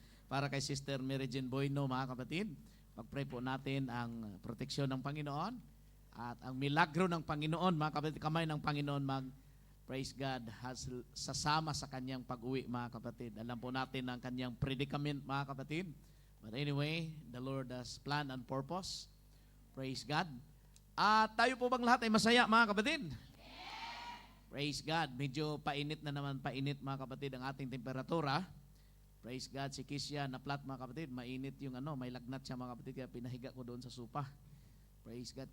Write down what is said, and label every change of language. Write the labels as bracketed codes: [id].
[tl] Para kay Sister Mary Jane Boyno, mga kapatid. Pag-pray po natin ang proteksyon ng Panginoon at ang milagro ng Panginoon, mga kapatid, kamay ng Panginoon praise God, has sasama sa kanyang pag-uwi, mga kapatid. Alam po natin ang kanyang predicament, mga kapatid. [en] But anyway, the Lord has plan and purpose. Praise God. [tl] At tayo po bang lahat ay masaya, mga kapatid? Praise God. Medyo painit na naman, mga kapatid, ang ating temperatura. Praise God. Si Kisya na flat, mga kapatid. Mainit yung may lagnat siya, mga kapatid. Kaya pinahiga ko doon sa sopa. Praise God.